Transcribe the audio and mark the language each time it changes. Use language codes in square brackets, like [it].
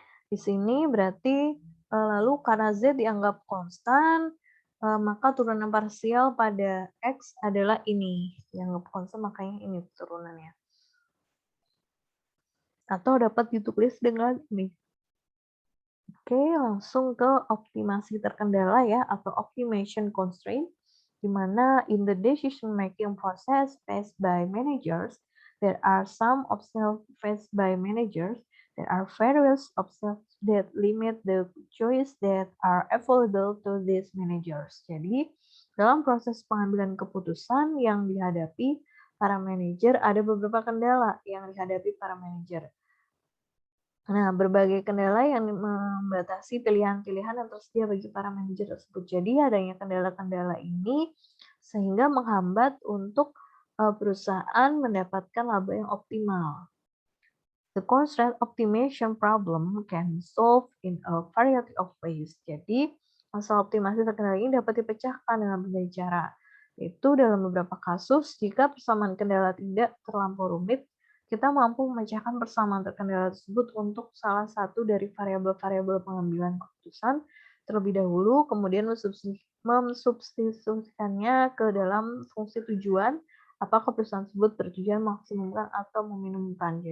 [id] Di sini berarti lalu karena z dianggap konstan, maka turunan parsial pada x adalah ini. Dianggap konstan makanya ini turunannya. Atau dapat ditulis dengan ini. Oke, langsung ke optimasi terkendala ya, atau [en] optimization constraint, [id] di mana [en] in the decision making process faced by managers, there are some obstacles faced by managers, there are various obstacles that limit the choice that are available to these managers. [id] Jadi, dalam proses pengambilan keputusan yang dihadapi para manajer, ada beberapa kendala yang dihadapi para manajer. Nah, berbagai kendala yang membatasi pilihan-pilihan yang tersedia bagi para manajer tersebut. Jadi, adanya kendala-kendala ini sehingga menghambat untuk perusahaan mendapatkan laba yang optimal. [en] The constraint optimization problem can be solved in a variety of ways. [id] Jadi, masalah optimasi terkendala ini dapat dipecahkan dengan berbagai cara. Itu dalam beberapa kasus, jika persamaan kendala tidak terlampau rumit, kita mampu memecahkan persamaan terkendala tersebut untuk salah satu dari variabel-variabel pengambilan keputusan terlebih dahulu, kemudian mensubstitusikannya ke dalam fungsi tujuan, apakah perusahaan tersebut bertujuan maksimumkan atau meminimumkan.